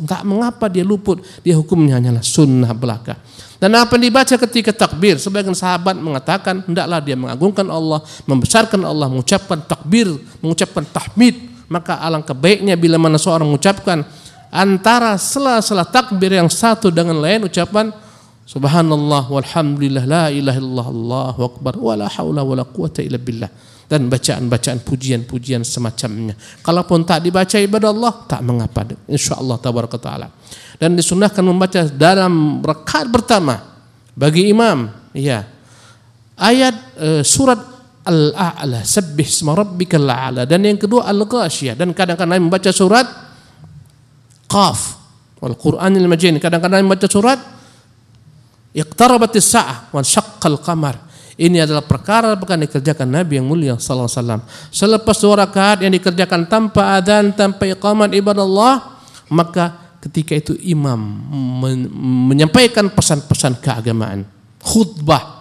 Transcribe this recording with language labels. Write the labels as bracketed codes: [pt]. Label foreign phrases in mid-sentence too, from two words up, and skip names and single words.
[id] Tak mengapa dia luput, dia hukumnya hanyalah sunnah belaka. Dan apa yang dibaca ketika takbir, sebagian sahabat mengatakan hendaklah dia mengagungkan Allah, membesarkan Allah, mengucapkan takbir, mengucapkan tahmid. Maka alangkah baiknya bila mana seorang mengucapkan antara sela-sela takbir yang satu dengan lain ucapan [ar] سبحان الله والحمد لله لا إله إلا الله الله أكبر ولا حول ولا قوة إلا بالله, [id] dan bacaan-bacaan pujian-pujian semacamnya. Kalaupun tak dibaca ibadah Allah, tak mengapa, [ar] إن شاء الله تبارك وتعالى. [id] Dan disunnahkan membaca dalam rakaat pertama bagi imam ayat surat Al-A'la, [ar] سبح اسم ربك الأعلى, [id] dan yang kedua Al-Ghasyiyah, dan kadang-kadang membaca surat Qaf [ar] والقرآن المجيد, [id] kadang-kadang membaca surat [ar] اقتربت الساعة وانشق القمر. [id] Ini adalah perkara bukan dikerjakan Nabi yang mulia [ar] صلى الله عليه وسلم. [id] Selepas 2 rakaat yang dikerjakan tanpa adzan, tanpa iqamat ibadah Allah, maka ketika itu imam menyampaikan pesan-pesan keagamaan, khutbah.